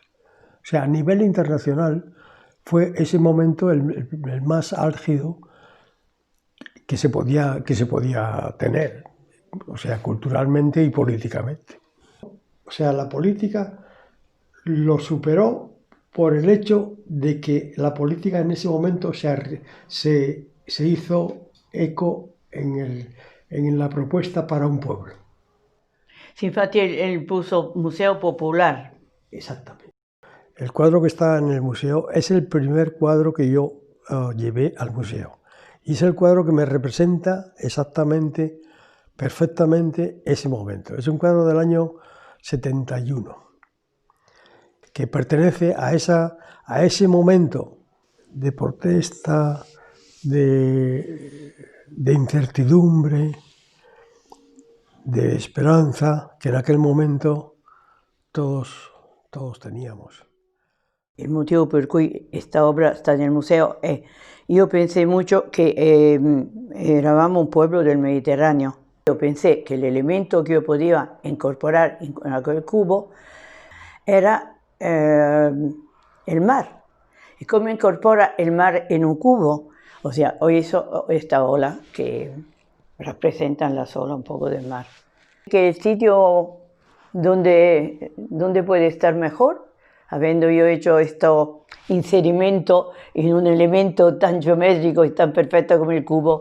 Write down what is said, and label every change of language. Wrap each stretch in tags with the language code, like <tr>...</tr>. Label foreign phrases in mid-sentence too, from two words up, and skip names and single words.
<es>O sea, a nivel internacional fue ese momento el más álgido que se podía tener, o sea, culturalmente y políticamente. O sea, la política lo superó por el hecho de que la política en ese momento se hizo eco en la propuesta para un pueblo.</es> <it>Sì, infatti</it> <es>él puso Museo Popular. Exactamente. El cuadro que está en el museo es el primer cuadro que yo llevé al museo. Y es el cuadro que me representa exactamente, perfectamente ese momento. Es un cuadro del año 71, que pertenece a ese momento de protesta, de incertidumbre, de esperanza, que en aquel momento todos teníamos.</es> <it>Il motivo per cui questa opera sta nel museo è, io pensai molto che eravamo un pueblo del Mediterraneo. Io pensai che l'elemento che io potevo incorporare in quel cubo era</it> <es>el mar. ¿Y cómo incorpora el mar en un cubo? O sea, hoy hizo esta ola que representan las olas un poco del mar. Que el sitio donde puede estar mejor, habiendo yo hecho este inserimento en un elemento tan geométrico y tan perfecto como el cubo.</es>